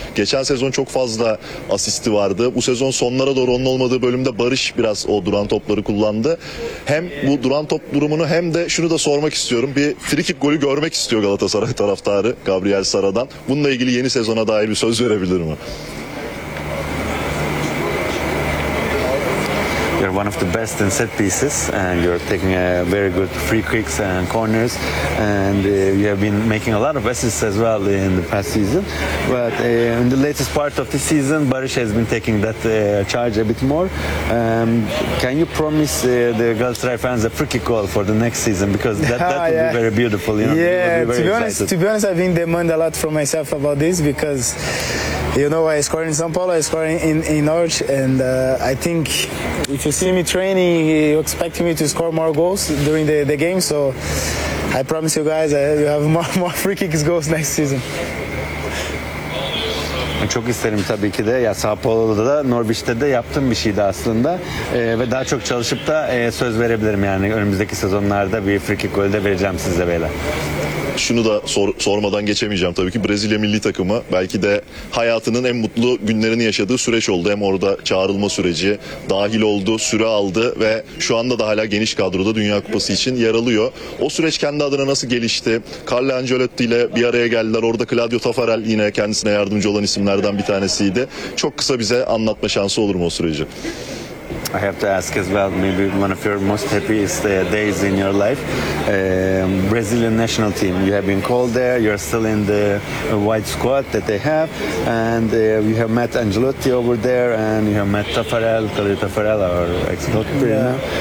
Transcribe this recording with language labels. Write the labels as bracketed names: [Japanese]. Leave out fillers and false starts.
[Turkish] Geçen sezon çok fazla asisti vardı. Bu sezon sonlara doğru onun olmadığı bölümde Barış biraz o duran topları kullandı. Hem bu duran top durumunu hem de şunu da sormak istiyorum. Bir free kick golü görmek istiyor Galatasaray taraftarı Gabriel Sara'dan. Bununla ilgili yeni sezona dair bir söz verebilir mi? [English] You're one of the best in set pieces, and you're taking very good free kicks and corners, and you have been making a lot of assists as well in the past season. But in the latest part of the season, Barış has been taking that charge a bit more. Can you promise the Galatasaray fans a free kick goal for the next season? Because that would be very beautiful. You know? Yeah, to be honest, I've been demanding a lot from myself about this because, you know, I scored in São Paulo, I scored in Norwich, and I think if you see me training, you expect me to score more goals during the game, so I promise you guys you have more free kicks goals next season. [Turkish] Çok isterim tabii ki de. Ya Sao Paulo'da da Norwich'te de yaptığım bir şeydi aslında. Ve daha çok çalışıp da söz verebilirim yani. Önümüzdeki sezonlarda bir free kick golü de vereceğim size beyler. Şunu da sormadan geçemeyeceğim tabii ki. Brezilya milli takımı belki de hayatının en mutlu günlerini yaşadığı süreç oldu. Hem orada çağrılma süreci dahil oldu, süre aldı ve şu anda da hala geniş kadroda Dünya Kupası için yer alıyor. O süreç kendi adına nasıl gelişti? Carlo Ancelotti ile bir araya geldiler. Orada Claudio Taffarel yine kendisine yardımcı olan isimlerden bir tanesiydi. Çok kısa bize anlatma şansı olur mu o süreci? [English] I have to ask as well, maybe one of your most happiest days in your life, Brazilian national team. You have been called there, you're still in the white squad that they have, and you have met Ancelotti over there, and you have met Taffarel, Claudio Taffarel, our ex-Totti, yeah. You know?